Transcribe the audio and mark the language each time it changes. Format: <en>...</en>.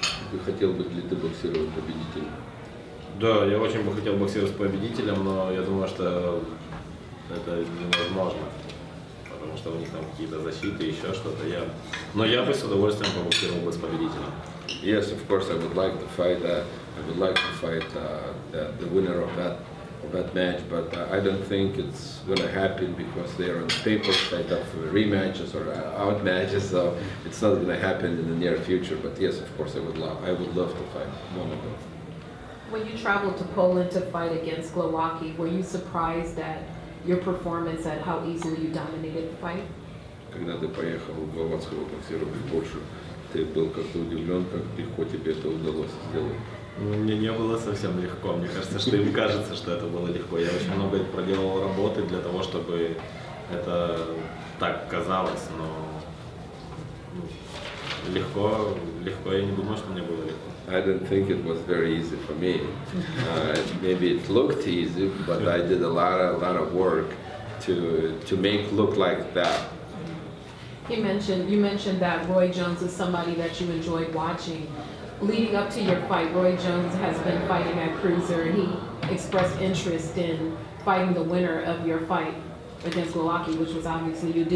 <ru>Ты хотел бы ли ты боксировать победителем? Да, я очень бы хотел боксировать с победителем, но я думаю, что это невозможно, потому что у них там какие-то защиты, еще что-то. Но я бы с удовольствием побоксировал бы с победителем.</ru> <en>Yes, of course, I would like to fight. The winner of that match, but I don't think it's going to happen because they are on paper set up for rematches or out matches, so it's not going to happen in the near future. But yes, of course, I would love to fight one of them. When you traveled to Poland to fight against Głowacki, were you surprised at your performance, at how easily you dominated the fight?</en> <ru>Когда ты поехал в Гловацкого боксировать в Польшу, ты был как-то удивлен, как легко тебе это удалось сделать? Мне не было совсем легко. Мне кажется, что им кажется, что это было легко. Я очень много проделал работы для того, чтобы это так казалось, но легко я не думаю, что мне было легко.</ru> <en>I don't think it was very easy for me. Maybe it looked easy, but I did a lot of work to make look like that. You mentioned that Roy Jones is somebody that you enjoyed watching. Leading up to your fight, Roy Jones has been fighting at cruiser, and he expressed interest in fighting the winner of your fight against Głowacki, which was obviously you.</en>